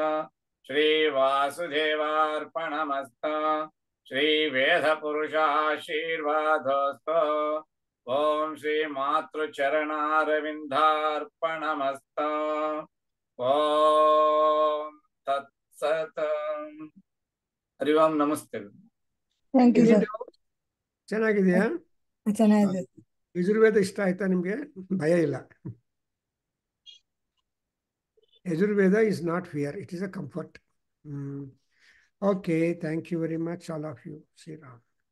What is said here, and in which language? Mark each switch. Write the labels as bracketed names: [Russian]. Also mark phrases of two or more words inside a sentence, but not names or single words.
[Sanskrit] ಶ್ರೀ ವಾಸುದೇವಾರ್ಪಣಮಸ್ತು. ಶ್ರೀ ವೇದಪುರುಷಾಶೀರ್ವಾದೋಸ್ತು. ಓಂ ಶ್ರೀ ಮಾತೃಚರಣಾರವಿಂದಾರ್ಪಣಮಸ್ತು. ಓಂ ತತ್ಸತ್. ಹರಿ ಓಂ ನಮಸ್ತೆ. [English] thank you sir. [Kannada] ಚೆನ್ನಾಗಿದೆಯಾ? ಚೆನ್ನಾಗಿದೆ. ಯಜುರ್ವೇದ ಇಷ್ಟ ಆಯ್ತಾ ನಿಮಗೆ? ಭಯ ಇಲ್ಲ. [English] Yajurveda is not fear, it is a comfort. Okay, thank you very much, all of you. Sri Ram.